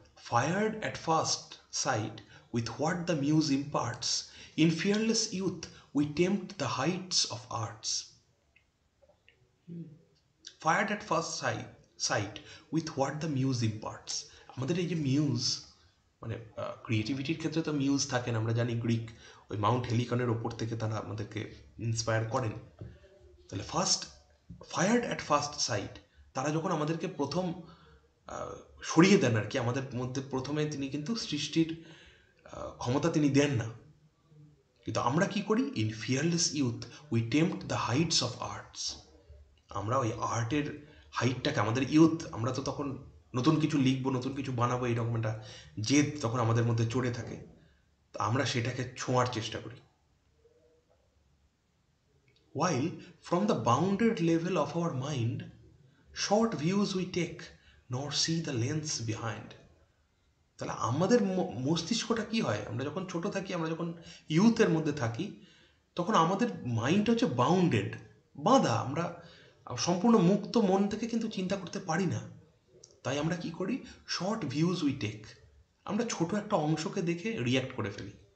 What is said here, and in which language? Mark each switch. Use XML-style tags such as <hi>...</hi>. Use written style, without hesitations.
<en>Fired at first sight with what the muse imparts, in fearless youth we tempt the heights of arts. Fired at first sight with what the muse imparts.</en> <bn>আমাদের এই যে muse, মানে ক্রিয়েটিভিটির ক্ষেত্রে তো muse থাকেন, আমরা জানি Greek ওই মাউন্ট হেলিকনের ওপর থেকে তারা আমাদেরকে ইন্সপায়ার করেন। তাহলে</bn> <en>fired at first sight,</en> <bn>তারা যখন আমাদেরকে প্রথম সরিয়ে দেন আর কি, আমাদের মধ্যে প্রথমে তিনি কিন্তু সৃষ্টির ক্ষমতা তিনি দেন না, কিন্তু আমরা কি করি,</bn> <en>In fearless youth we tempt the heights of arts.</en> <bn>আমরা ওই আর্টের হাইটটাকে, আমাদের ইউথ, আমরা তো তখন নতুন কিছু লিখবো, নতুন কিছু বানাবো, এইরকম একটা জেদ তখন আমাদের মধ্যে চড়ে থাকে, তো আমরা সেটাকে ছোঁয়ার চেষ্টা করি।</bn> <en>While from the bounded level of our mind, short views we take, nor see the lens behind.</en> <bn>তাহলে আমাদের মস্তিষ্কটা কি হয়, আমরা যখন ছোট থাকি, আমরা যখন ইউথের মধ্যে থাকি, তখন আমাদের মাইন্ড হচ্ছে বাউন্ডেড, বাঁধা, আমরা সম্পূর্ণ মুক্ত মন থেকে কিন্তু চিন্তা করতে পারি না। তাই আমরা কি করি,</bn> <en>short views we take,</en> <bn>আমরা ছোট একটা অংশকে দেখে রিয়্যাক্ট করে ফেলি।</bn>